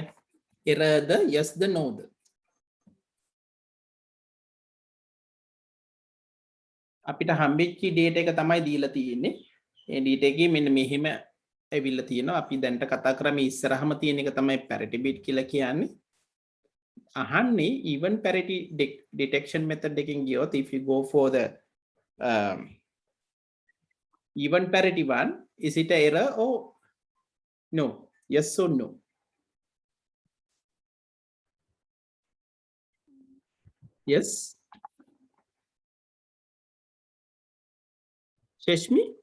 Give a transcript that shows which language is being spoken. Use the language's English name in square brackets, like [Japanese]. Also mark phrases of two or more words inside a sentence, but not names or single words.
[Sinhala] error ද yes ද no ද? අපිට හම්බෙච්ච data එක තමයි දීලා තියෙන්නේ. ඒ data එකේ මෙන්න මෙහෙම ඇවිල්ලා තියෙනවා. අපි දැන්ට කතා කරන්නේ ඉස්සරහම තියෙන එක තමයි [English] parity bit [Sinhala] කියලා කියන්නේ. [English] අහන්නේ even parity detection method [Sinhala] එකෙන් ගියොත් [English] if you go for the even parity one, is it an error or no? Yes or no? Yes. Shashmi?